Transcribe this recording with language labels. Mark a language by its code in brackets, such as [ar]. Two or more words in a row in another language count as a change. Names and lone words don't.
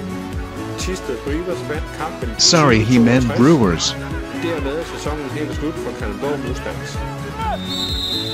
[da] Thisted Brewers vandt kampen. [en] Sorry, he meant Brewers. [da] Dermed er sæsonen helt slut for Kalundborg Mustangs.